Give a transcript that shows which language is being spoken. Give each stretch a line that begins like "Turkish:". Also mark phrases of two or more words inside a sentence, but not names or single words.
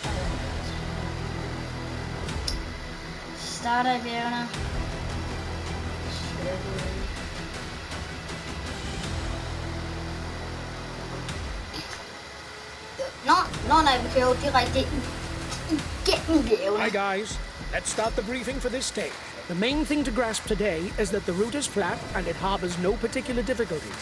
Danish: Starter i bjergene. Nej, vi kører direkte igennem bjergene.
English: Hi guys, let's start the briefing for this stage. The main thing to grasp today is that the route is flat and it harbours no particular difficulties.